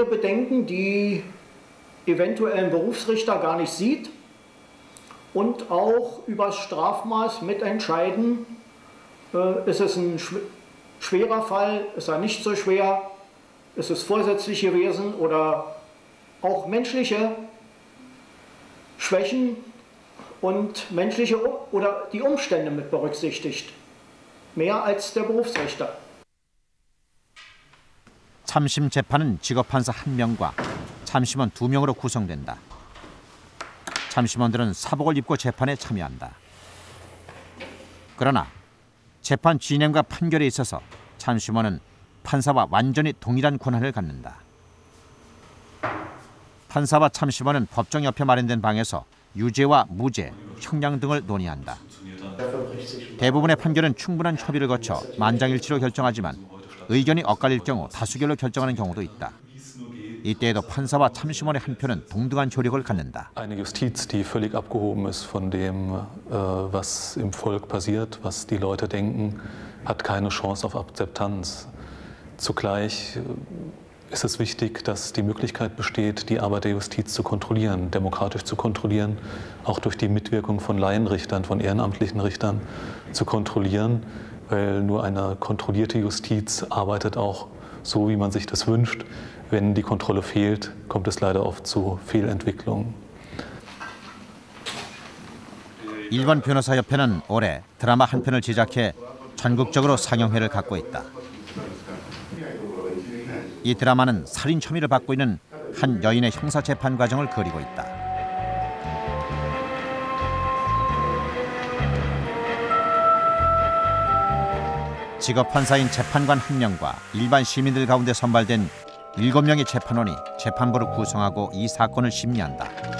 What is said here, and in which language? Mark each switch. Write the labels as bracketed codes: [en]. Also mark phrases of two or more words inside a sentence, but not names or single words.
[de] bedenken, die eventuell ein Berufsrichter gar nicht sieht und auch über das Strafmaß mitentscheiden, ist es ein schwerer Fall, ist er nicht so schwer, ist es vorsätzlich gewesen oder auch menschliche Schwächen und menschliche oder die Umstände mit berücksichtigt, mehr als der Berufsrichter. [ko] 참심 재판은 직업판사 1명과 참심원 2명으로 구성된다. 참심원들은 사복을 입고 재판에 참여한다. 그러나 재판 진행과 판결에 있어서 참심원은 판사와 완전히 동일한 권한을 갖는다. 판사와 참심원은 법정 옆에 마련된 방에서 유죄와 무죄, 형량 등을 논의한다. 대부분의 판결은 충분한 협의를 거쳐 만장일치로 결정하지만 의견이 엇갈릴 경우 다수결로 결정하는 경우도 있다. 이때에도 판사와 참심원의 한 표는 동등한 조력을 갖는다. [de] Eine Justiz, die völlig abgehoben ist von dem, was im Volk passiert, was die Leute denken, hat keine Chance auf Akzeptanz. Zugleich ist es wichtig, dass die Möglichkeit besteht, die Arbeit der Justiz zu kontrollieren, demokratisch zu kontrollieren, auch durch die Mitwirkung von Laienrichtern, von ehrenamtlichen Richtern zu kontrollieren, weil nur eine kontrollierte Justiz arbeitet auch so, wie man sich das wünscht. Wenn die Kontrolle fehlt, kommt es leider oft zu Fehlentwicklungen. [ko] 일본 변호사협회는 올해 드라마 한 편을 제작해 전국적으로 상영회를 갖고 있다. 이 드라마는 살인 혐의를 받고 있는 한 여인의 형사 재판 과정을 그리고 있다. 직업 판사인 재판관 1명과 일반 시민들 가운데 선발된 7명의 재판원이 재판부를 구성하고 이 사건을 심리한다.